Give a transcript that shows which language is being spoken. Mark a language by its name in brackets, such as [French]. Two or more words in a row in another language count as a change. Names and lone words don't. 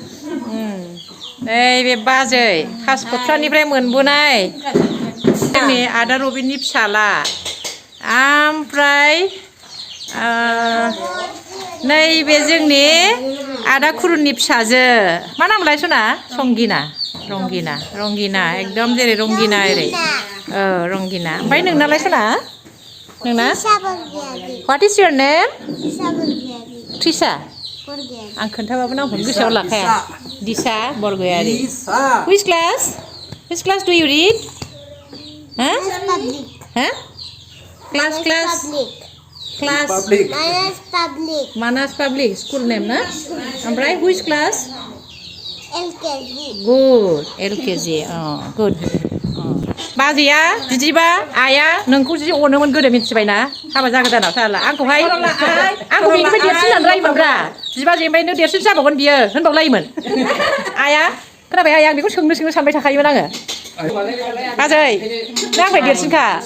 [Bodo] नैबे बाजै कासिक'त्रानिफ्राय मोनबोनाय जोंनि आदा रबिननि फिसाला ओमफ्राय नैबे जोंनि आदा खुरुननि फिसाजो मा नामलाय सना रंगिना एकदम जेरै रंगिना ओरै रंगिना ओमफ्राय नोंनालाय सना नोंना [English] what is your name [Bodo] ट्रिसा आं खोन्थाबाबो नामखौनो गोसोआव लाखाया दिसा बरगयारि [English] which class do you read class Manas Public school name na ओमफ्राय which class LKG good [Bodo] बाजैया बिदिबा आइया नोंखौ जि अनोमोन गोदो मिथिबायना हाबा जागोदानाव साला आंखौहाय आंखौ बेनिफ्राय देरसिन होननानै रायोमोनब्रा बिबाजैनिफ्राय नों देरसिन जाबावगोन बियो होनबावलायोमोन आइया खोनाबाय आइया आं बेखौ सोंनो सानबाय थाखायोमोन आङो बाजै नों आंनिफ्राय देरसिनखा